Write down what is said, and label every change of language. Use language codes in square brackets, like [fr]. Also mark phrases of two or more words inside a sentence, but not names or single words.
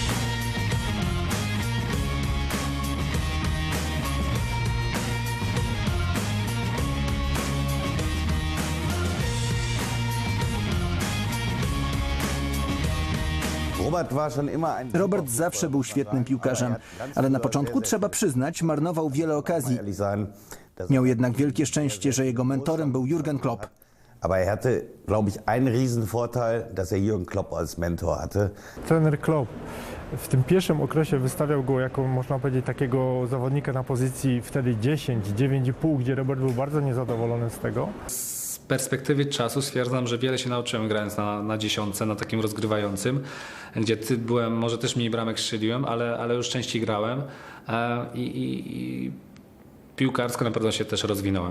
[pl] Robert zawsze był świetnym piłkarzem, ale na początku, trzeba przyznać, marnował wiele okazji. Miał jednak wielkie szczęście, że jego mentorem był Jürgen Klopp. [de] Aber er hatte, glaube ich, einen Riesenvorteil, dass er Jürgen Klopp als Mentor hatte. [pl] Trener Klopp w tym pierwszym okresie wystawiał go jako, można powiedzieć, takiego zawodnika na pozycji wtedy 10, 9,5, gdzie Robert był bardzo niezadowolony z tego. Z perspektywy czasu stwierdzam, że wiele się nauczyłem grając na dziesiątce, na takim rozgrywającym, gdzie byłem, może też mniej bramek strzeliłem, ale już częściej grałem i piłkarsko na pewno się też rozwinąłem.